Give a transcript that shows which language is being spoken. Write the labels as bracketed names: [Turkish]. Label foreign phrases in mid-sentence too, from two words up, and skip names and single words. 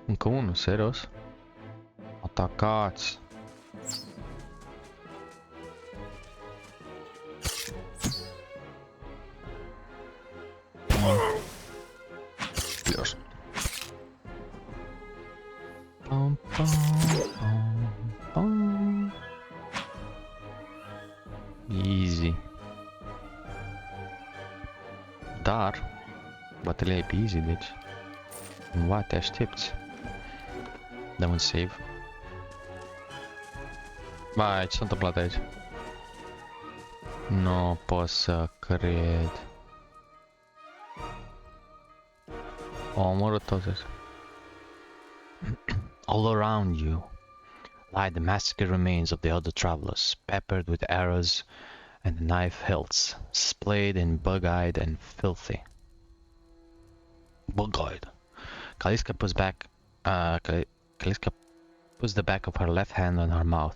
[Romanian] Nu, serios? Atacați! Dios. Pam, pam, pam, pam. Easy. Dar, bătălia e pe easy, deci cumva te aștepți. Dăm un save. Vai, ce s-a întâmplat aici? Nu pot să cred. O omorât toți. [English] All around you lie the massacred remains of the other travelers, peppered with arrows and knife hilts, splayed and bug-eyed and filthy. Bug-eyed. Kaliska puts the back of her left hand on her mouth.